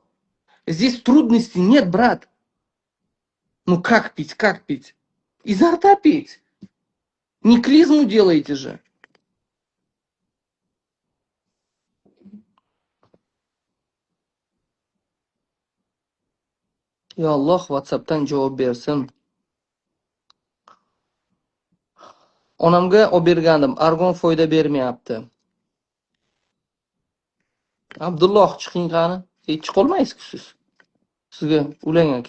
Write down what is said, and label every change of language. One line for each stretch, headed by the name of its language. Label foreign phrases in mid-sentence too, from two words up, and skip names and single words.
Russian: Здесь трудностей нет, брат. Ну, как пить, как пить? Изо рта пить. Не клизму делаете же.
Uzbek: И Alloh WhatsApp'dan javob bersin. Onamga olib bergandim, argon foyda bermayapti. Abdulloh, chiqing qani. Hech qolmaysiz siz. Sizga ulang aka.